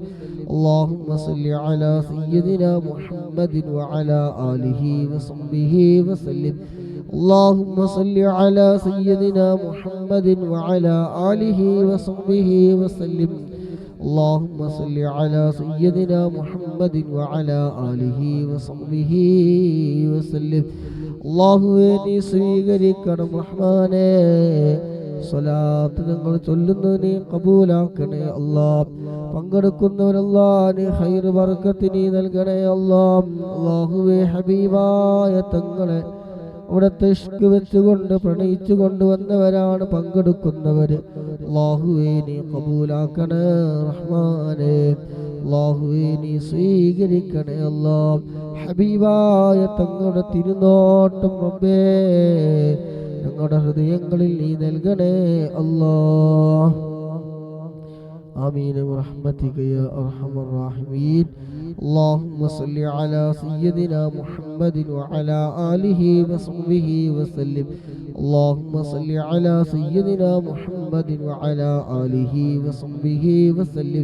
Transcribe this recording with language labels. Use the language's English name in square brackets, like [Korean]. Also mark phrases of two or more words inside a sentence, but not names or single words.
[Arabic] اللهم صل على سيدنا محمد وعلى آله وصحبه وسلم. اللهم صل على سيدنا محمد وعلى آله وصحبه وسلم. اللهم صل على سيدنا محمد وعلى آله وصحبه وسلم. [Malayalam] അല്ലാഹുവേ നീ സ്വീകരിക്കണം റഹ്മാനേ. സ്വലാത്ത് ഞങ്ങൾ ചൊല്ലുന്നു നീ കബൂലാക്കണേ അല്ലാ. പങ്കെടുക്കുന്നവരല്ലാ നീ ഖൈറ് ബർക്കത്ത് നീ നൽകണേ അല്ലാ. അല്ലാഹുവേ ഹബീബായ തങ്ങളെ അവിടുത്തെ ഇഷ്ക് വെച്ചുകൊണ്ട് പ്രണയിച്ചു കൊണ്ടുവന്നവരാണ് പങ്കെടുക്കുന്നവര്. അല്ലാഹുവേ നീ കബൂലാക്കണേ റഹ്മാനേ. അല്ലാഹുവേ നീ സ്വീകരിക്കണേ അല്ലാ. ഹബീബായ തങ്ങളുടെ തിരുനോട്ടം റബ്ബേ ഞങ്ങളുടെ ഹൃദയങ്ങളിൽ നീ നൽകണേ അല്ലാ. [Arabic] آمين برحمتك يا أرحم الراحمين. اللهم صل على سيدنا محمد وعلى آله وصحبه وسلم. اللهم صل على سيدنا محمد وعلى آله وصحبه وسلم.